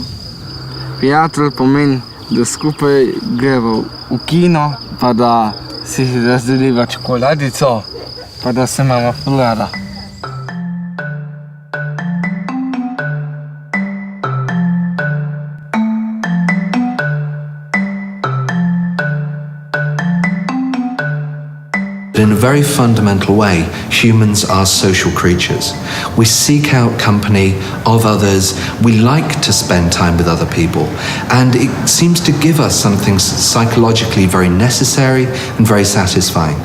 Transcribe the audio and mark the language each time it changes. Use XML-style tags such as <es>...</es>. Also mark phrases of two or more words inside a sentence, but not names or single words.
<sl>Prijatelj pomeni, da skupaj greva v kino, pa da si razdeliva čokoladico, pa da se imamo ful rada.</sl> <en>In a very fundamental way, humans are social creatures. We seek out company of others, we like to spend time with other people, and it seems to give us something psychologically very necessary and very satisfying.</en>